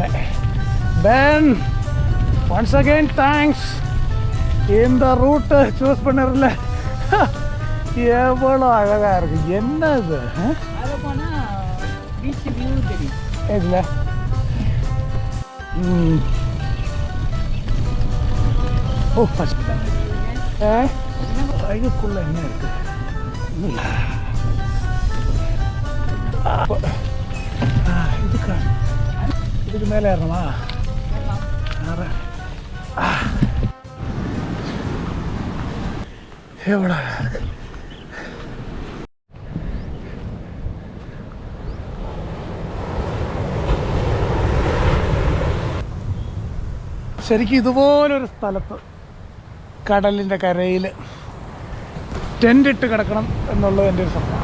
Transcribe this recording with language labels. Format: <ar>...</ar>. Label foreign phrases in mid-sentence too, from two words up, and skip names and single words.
<en>ബെൻ, once again thanks.</en> <ta>இந்த ரூட்டு சூஸ் பண்ணிடல, எவ்வளோ அழகாக இருக்கு. என்ன இது இதில் ஓ இதுக்குள்ள என்ன இருக்கு? இதுக்கு மேலே ஏறணுமா?</ta> <ml>எவ்வளோ ശരിക്കും ഇതുപോലൊരു സ്ഥലത്ത് കടലിൻ്റെ കരയിൽ ടെൻ്റ് ഇട്ട് കിടക്കണം എന്നുള്ളത് എൻ്റെ ഒരു സ്വപ്നമാണ്.</ml>